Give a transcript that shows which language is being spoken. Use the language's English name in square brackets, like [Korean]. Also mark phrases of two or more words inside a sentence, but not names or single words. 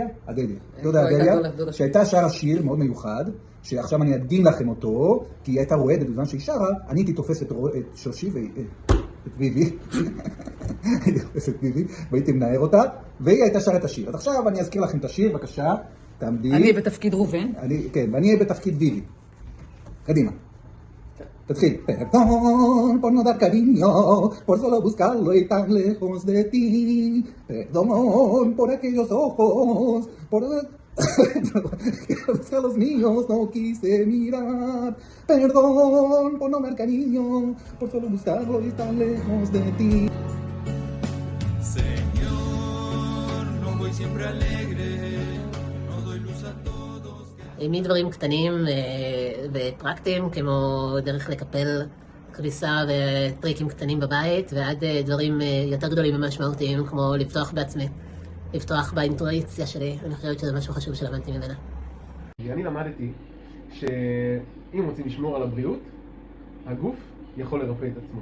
[Hebrew] דודה אדליה, שהייתה שרה שיר מאוד מיוחד, שעכשיו אני אדגים לכם אותו, כי היא הייתה רועדת בזמן שהיא שרה, אני הייתי תופס את שושי את ויבי, הייתי תופס את ויבי, והייתי מנער אותה, והיא הייתה שרה את השיר. אז עכשיו אני אזכיר לכם את השיר, בבקשה, תעמדי. אני בתפקיד רובן. כן, ואני אהיה בתפקיד ויבי. קדימה. תתחיל. [Spanish] Perdón por no dar cariño, por solo buscarlo y tan lejos de ti. Perdón por aquellos ojos, por a los niños no quise mirar. Perdón por no dar cariño, por solo buscarlo y tan lejos de ti. Señor, no voy siempre alegre, no doy luz a todos. [Hebrew] מדברים קטנים ופרקטיים, כמו דרך לקפל כביסה וטריקים קטנים בבית, ועד דברים יותר גדולים ומשמעותיים, כמו לפתוח בעצמי, לפתוח באינטואיציה שלי. אני חושבת שזה משהו חשוב שלמדתי ממנה. אני למדתי שאם רוצים לשמור על הבריאות, הגוף יכול לרפא את עצמו.